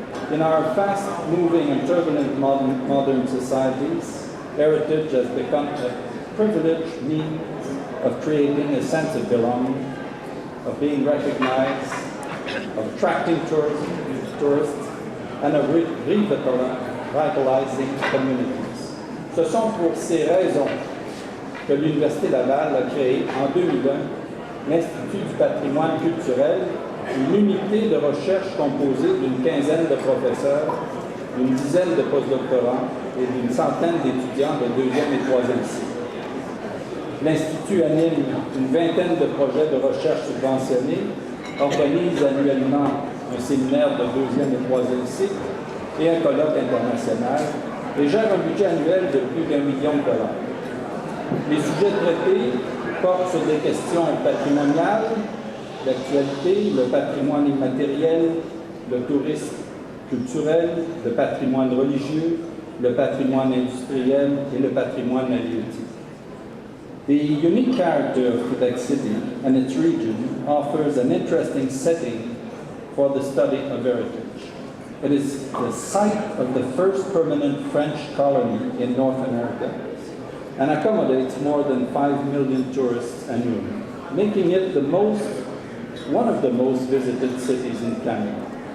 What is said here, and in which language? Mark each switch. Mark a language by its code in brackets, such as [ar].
[en] In our fast-moving and turbulent modern societies, heritage has become a privileged means of creating a sense of belonging, of being recognized, of attracting tourists, and of revitalizing communities. [fr] Ce sont pour ces raisons que l'Université Laval a créé en 2001 l'Institut du patrimoine culturel, une unité de recherche composée d'une quinzaine de professeurs, d'une dizaine de postdoctorants et d'une centaine d'étudiants de deuxième et troisième cycle. L'Institut anime une vingtaine de projets de recherche subventionnés, organise annuellement un séminaire de deuxième et troisième cycle et un colloque international et gère un budget annuel de plus d'1 million de dollars. Les sujets traités portent sur des questions patrimoniales, l'actualité, le patrimoine immatériel, le tourisme culturel, le patrimoine religieux, le patrimoine industriel et le patrimoine halieutique. [en] The unique character of Quebec City and its region offers an interesting setting for the study of heritage. It is the site of the first permanent French colony in North America and accommodates more than 5 million tourists annually, making it one of the most visited cities in Canada.